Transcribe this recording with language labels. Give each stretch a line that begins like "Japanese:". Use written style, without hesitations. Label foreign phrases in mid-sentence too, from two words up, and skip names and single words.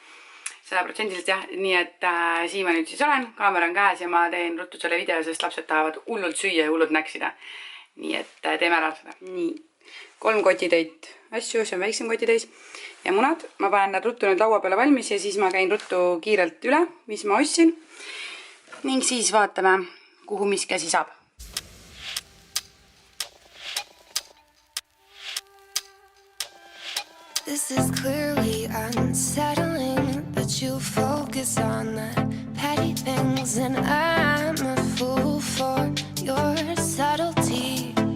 Estonian: 100% jah, nii et siin ma nüüd siis olen, kaamera on käes ja ma teen ruttu selle video, sest lapsed tahavad hullult süüa ja hullult näksida. Nii et teeme ära seda. Nii, 3 kotitäit asju, see on väiksem kotitäis ja munad. Ma panen nad ruttu nüüd laua peale valmis ja siis ma käin ruttu kiirelt üle, mis ma ostsin. Ning siis vaatame, kuhu miski asi saab.
English: This is clearly unsettling, but you focus on the petty things, and I'm a fool for your subtlety.